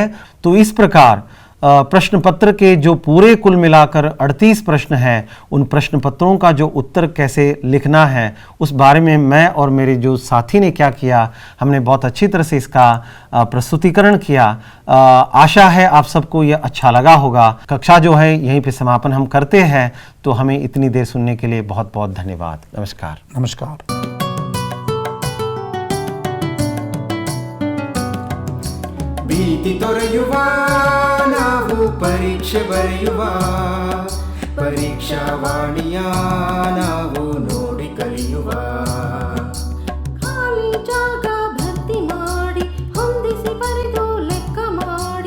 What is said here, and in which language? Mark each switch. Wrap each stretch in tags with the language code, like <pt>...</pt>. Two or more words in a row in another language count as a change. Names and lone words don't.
<hi>तो इस प्रकार प्रश्न पत्र के जो पूरे कुल मिलाकर 38 प्रश्न हैं, उन प्रश्न पत्रों का जो उत्तर कैसे लिखना है उस बारे में मैं और मेरे जो साथी ने क्या किया, हमने बहुत अच्छी तरह से इसका प्रस्तुतिकरण किया। आशा है आप सबको यह अच्छा लगा होगा। कक्षा जो है यहीं पे समापन हम करते हैं। तो हमें इतनी देर सुनने के लिए बहुत बहुत धन्यवाद। नमस्कार। नमस्कार।</hi> <kn>ಭೀತಿ ತೊರೆಯುವ ನಾವು ಪರೀಕ್ಷೆ ಬರೆಯುವ ಪರೀಕ್ಷಾವಾಣಿಯ ನಾವು ನೋಡಿ ಕಲಿಯುವ ಖಾಲಿ ಜಾಗ ಭರ್ತಿ ಮಾಡಿ ಹೊಂದಿಸಿ ಬರೆದು ಲೆಕ್ಕ ಮಾಡಿ</kn>